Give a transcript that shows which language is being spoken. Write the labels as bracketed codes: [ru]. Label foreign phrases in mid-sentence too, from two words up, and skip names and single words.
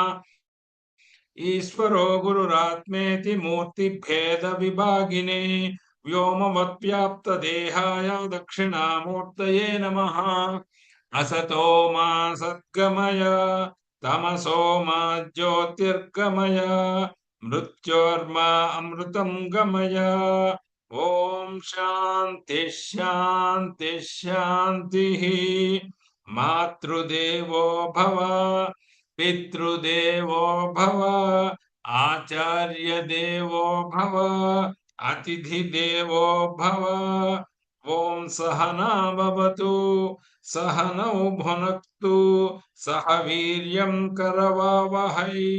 [sa] ईश्वरो गुरुरात्मेति मूर्तिभेद विभागिने व्योमवद्व्याप्तदेहाय दक्षिणामूर्तये नमः असतो मा सद्गमय तमसो मा ज्योतिर्गमय मृत्योर्मा अमृतं गमय ओम शांति शांति शांति మాతృదేవో భవ పితృదేవో భవ ఆచార్య దేవో భవ అతిథి దేవో భవ ఓం సహనా భవతు సహనౌ భునక్తు సహ వీర్యం కరవావహై